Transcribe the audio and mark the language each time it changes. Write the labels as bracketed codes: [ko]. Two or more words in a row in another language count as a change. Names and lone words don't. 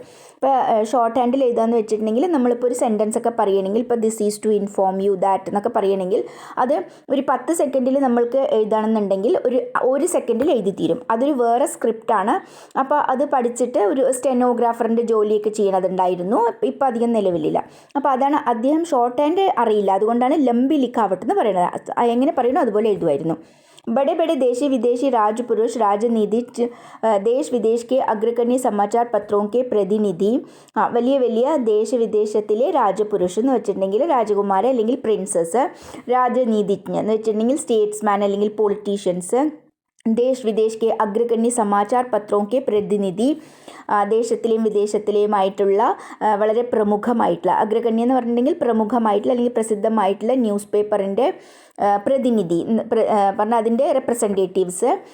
[ml] ഇപ്പോൾ ഷോർട്ട് ഹാൻഡിൽ എഴുതാന്ന് വെച്ചിട്ടുണ്ടെങ്കിൽ നമ്മളിപ്പോൾ ഒരു സെൻറ്റൻസ് ഒക്കെ പറയുകയാണെങ്കിൽ ഇപ്പോൾ [en] this is to inform you that [ml] എന്നൊക്കെ പറയുകയാണെങ്കിൽ അത് ഒരു 10 സെക്കൻഡിൽ നമ്മൾക്ക് എഴുതണമെന്നുണ്ടെങ്കിൽ ഒരു സെക്കൻഡിൽ എഴുതി തീരും. അതൊരു വേറെ സ്ക്രിപ്റ്റാണ്. അപ്പോൾ അത് പഠിച്ചിട്ട് ഒരു സ്റ്റെനോഗ്രാഫറിൻ്റെ ജോലിയൊക്കെ ചെയ്യണതുണ്ടായിരുന്നു. ഇപ്പോൾ അധികം നിലവിലില്ല. അപ്പോൾ അതാണ് അദ്ദേഹം ഷോർട്ട് ഹാൻഡ് അറിയില്ല, അതുകൊണ്ടാണ് [hi] लंबी लिखावट [ml] എന്ന് പറയുന്നത്. എങ്ങനെ പറയുന്നു അതുപോലെ എഴുതുമായിരുന്നു. [hi] बड़े बड़े देशी विदेशी राजपुरुष राजनीति देश विदेश के अग्रगण्य समाचार पत्रों के [ml] പ്രതിനിധി വലിയ വലിയ ദേശവിദേശത്തിലെ രാജപുരുഷ് എന്ന് വെച്ചിട്ടുണ്ടെങ്കിൽ രാജകുമാരൻ അല്ലെങ്കിൽ പ്രിൻസസ്, രാജനീതിജ്ഞ എന്ന് വെച്ചിട്ടുണ്ടെങ്കിൽ സ്റ്റേറ്റ്സ്മാൻ അല്ലെങ്കിൽ പൊളിറ്റീഷ്യൻസ്, [hi] देश विदेश के अग्रगण्य समाचार पत्रों के प्रतिनिधि [ml] ദേശത്തിലെയും വിദേശത്തിലെയുമായിട്ടുള്ള വളരെ പ്രമുഖമായിട്ടുള്ള, അഗ്രഗണ്യ എന്ന് പറഞ്ഞിട്ടുണ്ടെങ്കിൽ പ്രമുഖമായിട്ടുള്ള അല്ലെങ്കിൽ പ്രസിദ്ധമായിട്ടുള്ള ന്യൂസ് പേപ്പറിൻ്റെ പ്രതിനിധി പറഞ്ഞാൽ അതിൻ്റെ റെപ്രസെൻറ്റേറ്റീവ്സ്,